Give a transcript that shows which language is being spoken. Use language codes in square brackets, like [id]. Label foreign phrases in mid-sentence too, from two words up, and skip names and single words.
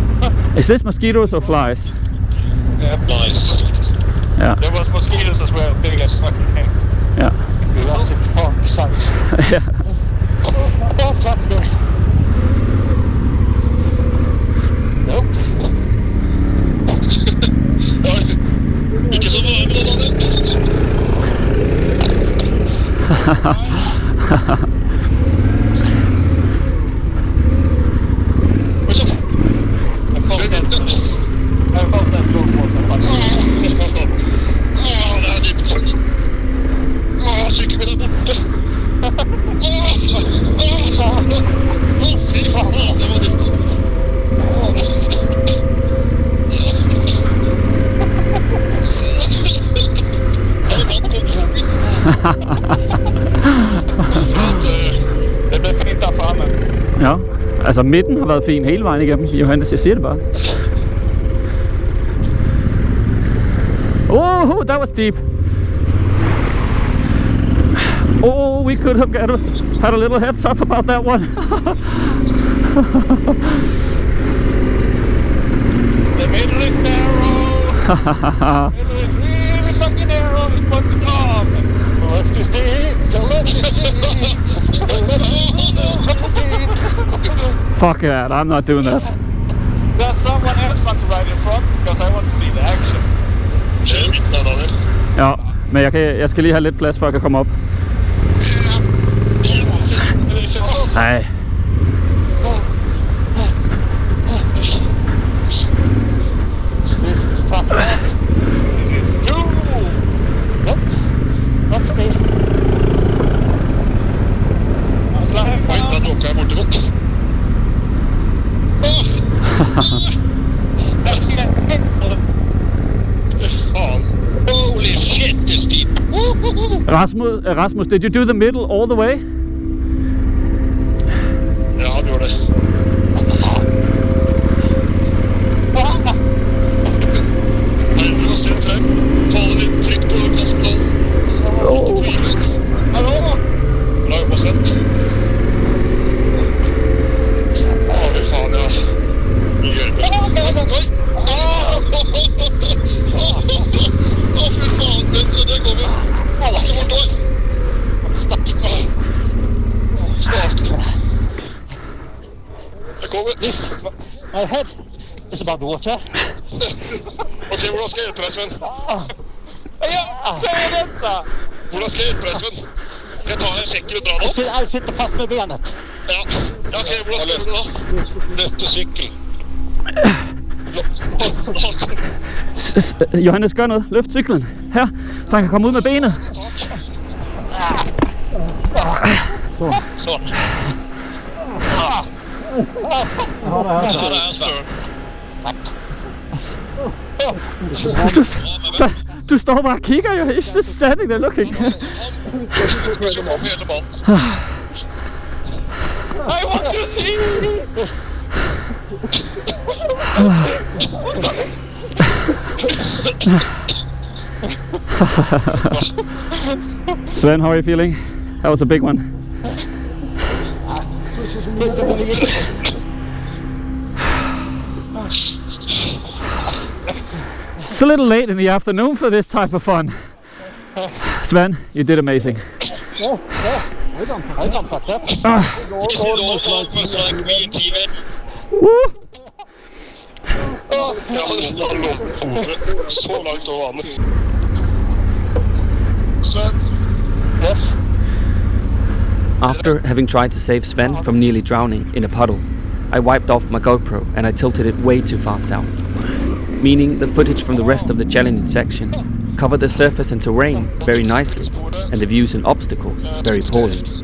[en] is this mosquitoes or flies? Yeah. Nice. Yeah, There was mosquitoes as well, big as fucking thing. yeah, Jurassic Park size. yeah. Oh fuck no. Nope. [no] Ikke så varme da, Daniel. Oi sann. Kjør litt. [en] I felt that low was a fucking. [no] Det er dypt. Sykkelen min er borte. Fy faen, det var dypt. [da] Det blev fint der fremme. Ja, altså midten har været fin hele vejen igennem, Johannes, jeg siger det bare. [en] Oh, that was deep. Oh, we could have had a little heads up about that one. The middle is narrow. The middle is really fucking narrow. It's fucking off. The left is deep. The left is deep. The left is deep. Fuck that, I'm not doing that. There's someone else want to ride in front because I want to see the action. [no] Kjør i midten av Daniel. [da] Ja, men jeg skal lige have lidt plads, før jeg kan komme op. Nej. [en] This is tough. This is cool. Nope. Not for me. [no] Oi, da dukket jeg borti godt. Faen. [en] Holy shit, it's deep. Rasmus, did you do the middle all the way? [no] Ja, det gjorde det. Hender og se frem. Holde litt trykk på gasspedalen. Ikke tvil ut. Hallå? Bra jobba, Sven. Fy faen, ja. Gjør det. Oi! Fy faen, Sven, så det kommer. Ikke bortover. Snart. Det kommer. [en] My head is above the water. [no] Ok, hvordan skal jeg hjelpe deg, Sven? [sv] Ja, säg detta! [no] Hvordan skal jeg hjelpe deg, Sven? Jeg tar en sekker og drar den opp. [sv] Jag sitter fast med benet. [no] Ja, ok, hvordan skal jeg hjelpe deg da? Løfte sykkel. Johannes, [da] gør noget. Løft cyklen. Her, så han kan komme ud med benet. Sånn. Du står bare og kigger jo. [en] He's just standing there looking. [no] Så kom hele mannen. [en] I want to see! Sven, how are you feeling? That was a big one. It's a little late in the afternoon for this type of fun. Sven, you did amazing. Almost like me and Steven. Woo! [no] Så langt over vannet. [en] Sven? Yes? After having tried to save Sven from nearly drowning in a puddle, I wiped off my GoPro and I tilted it way too far south, meaning the footage from the rest of the challenging section covered the surface and terrain very nicely and the views and obstacles very poorly.